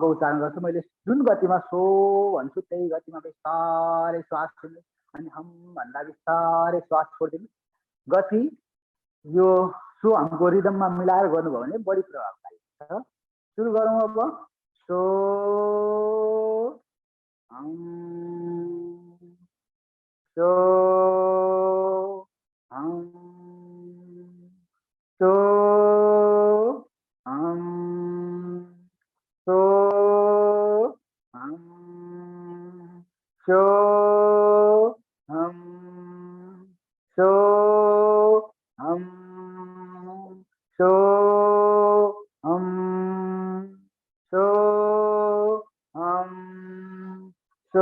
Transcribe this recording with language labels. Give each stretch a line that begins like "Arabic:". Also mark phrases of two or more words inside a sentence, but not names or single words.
Nepali: उच्चारण गर्छु मैले जुन गतिमा सो भन्छु त्यही गतिमा बिस्तारै श्वास लिनु अनि हम भन्दा बिस्तारै श्वास छोड्दिनु गति यो सो हमको रिदममा मिलाएर गर्नुभयो भने बढी प्रभावकारी हुन्छ सुरु गरौँ अब सो
Sanskrit: हम सो हम सो हम सो हम सो हम सो हम सो हम सो हम